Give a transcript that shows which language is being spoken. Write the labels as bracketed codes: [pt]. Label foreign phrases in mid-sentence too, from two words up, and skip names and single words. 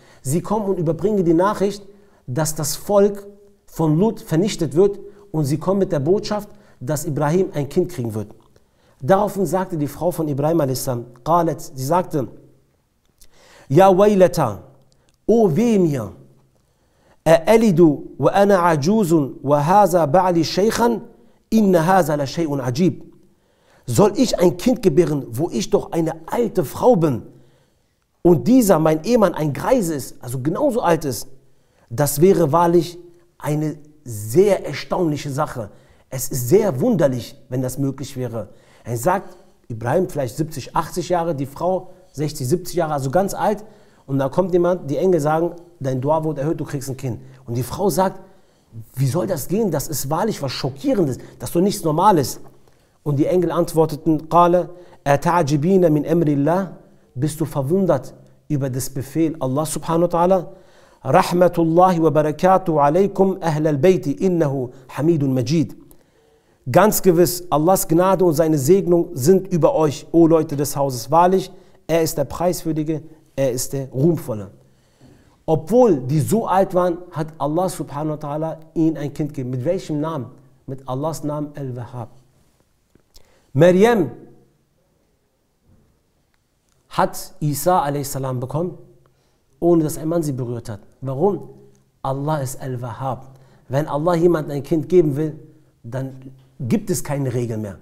[de] Sie kommen und überbringen die Nachricht, dass das Volk von Lut vernichtet wird und sie kommen mit der Botschaft, dass Ibrahim ein Kind kriegen wird. Daraufhin sagte die Frau von Ibrahim a.s., sie sagte, [ar] يا ويلتا, [de] o weh mir, [ar] أألد وأنا عجوز وهذا بعلي شيخا إن هذا لشيء عجيب. [de] Soll ich ein Kind gebären, wo ich doch eine alte Frau bin und dieser, mein Ehemann, ein Greise ist, also genauso alt ist? Das wäre wahrlich eine sehr erstaunliche Sache. Es ist sehr wunderlich, wenn das möglich wäre. Er sagt, Ibrahim vielleicht 70, 80 Jahre, die Frau 60, 70 Jahre, also ganz alt. Und da kommt jemand, die Engel sagen, dein Dua wurde erhöht, du kriegst ein Kind. Und die Frau sagt, wie soll das gehen? Das ist wahrlich was Schockierendes, das ist doch nichts Normales. Und die Engel antworteten, [ar] قال أتعجبين من أمر الله, [de] bist du verwundert über das Befehl Allah [ar] سبحانه وتعالى? رحمة الله وبركاته عليكم أهل البيت إنه حميد مجيد. [de] Ganz gewiss, Allahs Gnade und seine Segnung sind über euch, o Leute des Hauses. Wahrlich, er ist der Preiswürdige, er ist der Ruhmvolle. Obwohl die so alt waren, hat Allah [ar] سبحانه وتعالى [de] ihnen ein Kind gegeben. Mit welchem Namen? Mit Allahs Namen Al-Wahhab. Maryam hat Isa a.s. bekommen, ohne dass ein Mann sie berührt hat. Warum? Allah ist Al-Wahhab. Wenn Allah jemandem ein Kind geben will, dann gibt es keine Regel mehr.